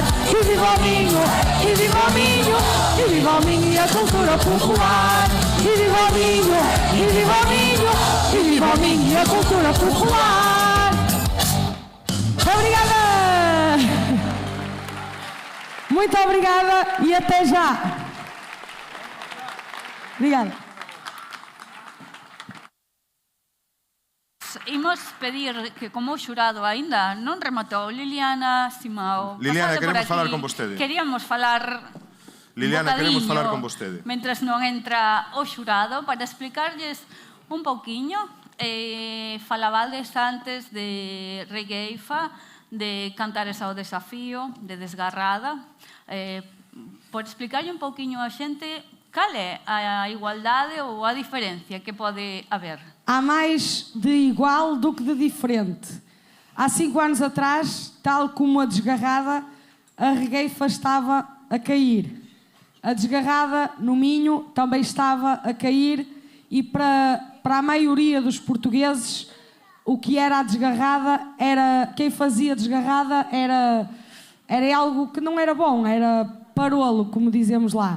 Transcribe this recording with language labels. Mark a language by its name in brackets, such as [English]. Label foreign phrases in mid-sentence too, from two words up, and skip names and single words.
[Portuguese] E viva o Minho, e viva o Minho, e viva o Minho e a cultura popular. E viva o Minho, e viva o Minho, e viva o Minho e a cultura popular. Obrigada! Muito obrigada e até já. Obrigada. [Galician] Imos pedir que, como o xurado aínda non rematou, Liliana, Simao... Liliana, queremos falar con vostede. Queríamos falar... Liliana, queremos falar con vostede. Mentres non entra o xurado, para explicarlles un pouquiño. Falabades antes de regueifa, de Cantares ao Desafío, de Desgarrada. Por explicarlle un pouquiño a xente cal é a igualdade ou a diferencia que pode haber. [Portuguese] Há mais de igual do que de diferente. Há 5 anos atrás, tal como a Desgarrada, a regueifa estava a cair. A Desgarrada, no Minho, também estava a cair e para a maioria dos portugueses o que era a Desgarrada, quem fazia Desgarrada era algo que não era bom, era parolo, como dizemos lá.